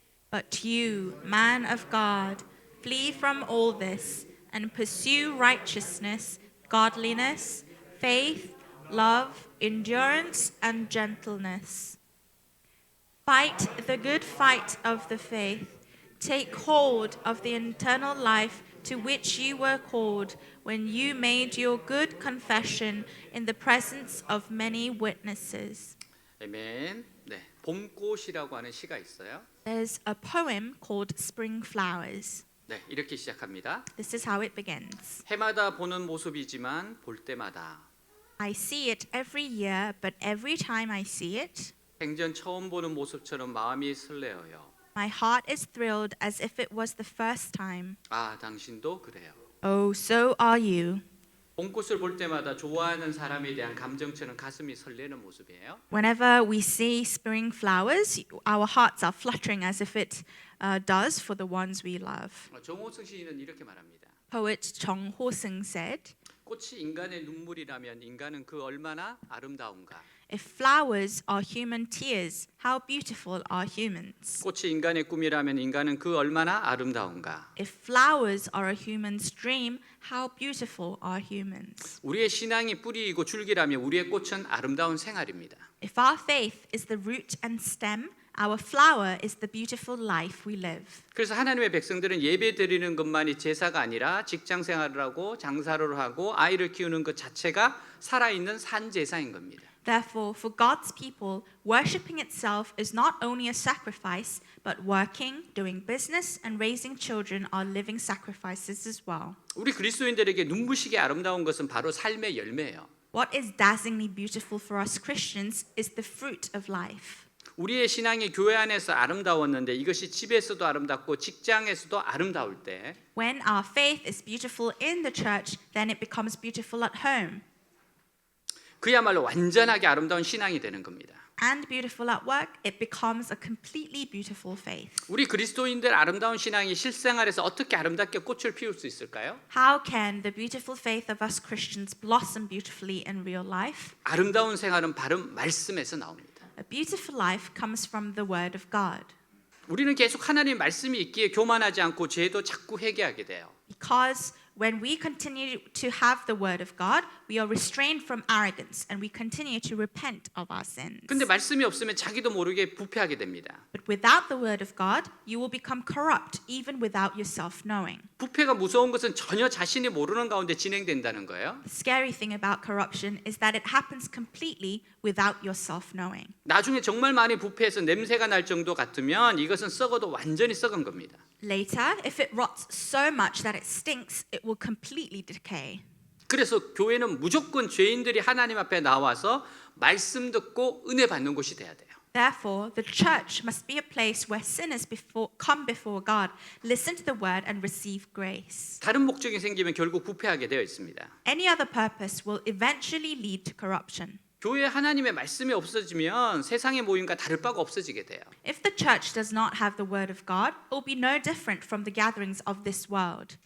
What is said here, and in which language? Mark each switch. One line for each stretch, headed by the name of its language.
English: But you, man of God, flee from all this and pursue righteousness, godliness, faith, love, endurance, and gentleness. Fight the good fight of the faith. Take hold of the eternal life to which you were called when you made your good confession in the presence of many witnesses.
Korean: 아멘. 네, 봄꽃이라고 하는 시가 있어요.
English: There's a poem called Spring Flowers.
Korean: 네, 이렇게 시작합니다.
English: This is how it begins.
Korean: 해마다 보는 모습이지만 볼 때마다
English: I see it every year, but every time I see it,
Korean: 생전 처음 보는 모습처럼 마음이 설레어요.
English: my heart is thrilled as if it was the first time.
Korean: 아, 당신도 그래요.
English: Oh, so are you.
Korean: 봄꽃을 볼 때마다 좋아하는 사람에 대한 감정처럼 가슴이 설레는 모습이에요.
English: Whenever we see spring flowers, our hearts are fluttering as if it does for the ones we love.
Korean: 정호승 시인은 이렇게 말합니다.
English: Poet Chong Ho-seung said,
Korean: 꽃이 인간의 눈물이라면 인간은 그 얼마나 아름다운가.
English: if flowers are human tears, how beautiful are humans?
Korean: 꽃이 인간의 꿈이라면 인간은 그 얼마나 아름다운가.
English: If flowers are a human's dream, how beautiful are humans?
Korean: 우리의 신앙이 뿌리이고 줄기라면 우리의 꽃은 아름다운 생활입니다.
English: If our faith is the root and stem, our flower is the beautiful life we live.
Korean: 그래서 하나님의 백성들은 예배 드리는 것만이 제사가 아니라 직장 생활을 하고 장사를 하고 아이를 키우는 것 자체가 살아있는 산 제사인 겁니다.
English: Therefore, for God's people, worshipping itself is not only a sacrifice, but working, doing business, and raising children are living sacrifices as well.
Korean: 우리 그리스도인들에게 눈부시게 아름다운 것은 바로 삶의 열매예요.
English: What is dazzlingly beautiful for us Christians is the fruit of life.
Korean: 우리의 신앙이 교회 안에서 아름다웠는데 이것이 집에서도 아름답고 직장에서도 아름다울 때
English: When our faith is beautiful in the church, then it becomes beautiful at home.
Korean: 그야말로 완전하게 아름다운 신앙이 되는 겁니다.
English: And beautiful at work, it becomes a completely beautiful faith.
Korean: 우리 그리스도인들 아름다운 신앙이 실생활에서 어떻게 아름답게 꽃을 피울 수 있을까요?
English: How can the beautiful faith of us Christians blossom beautifully in real life?
Korean: 아름다운 생활은 바로 말씀에서 나옵니다.
English: A beautiful life comes from the word of God.
Korean: 우리는 계속 하나님의 말씀이 있기에 교만하지 않고 죄도 자꾸 회개하게 돼요.
English: Because when we continue to have the word of God, we are restrained from arrogance and we continue to repent of our sins.
Korean: 근데 말씀이 없으면 자기도 모르게 부패하게 됩니다.
English: But without the word of God, you will become corrupt even without yourself knowing.
Korean: 부패가 무서운 것은 전혀 자신이 모르는 가운데 진행된다는 거예요.
English: The scary thing about corruption is that it happens completely without yourself knowing.
Korean: 나중에 정말 많이 부패해서 냄새가 날 정도 같으면 이것은 썩어도 완전히 썩은 겁니다.
English: Later, if it rots so much that it stinks, it will completely decay.
Korean: 그래서 교회는 무조건 죄인들이 하나님 앞에 나와서 말씀 듣고 은혜 받는 곳이 돼야 돼요.
English: Therefore, the church must be a place where sinners come before God, listen to the word, and receive grace.
Korean: 다른 목적이 생기면 결국 부패하게 되어 있습니다.
English: Any other purpose will eventually lead to corruption.
Korean: 교회에 하나님의 말씀이 없어지면 세상의 모임과 다를 바가 없어지게 돼요.
English: If the church does not have the word of God, it will be no different from the gatherings of this world.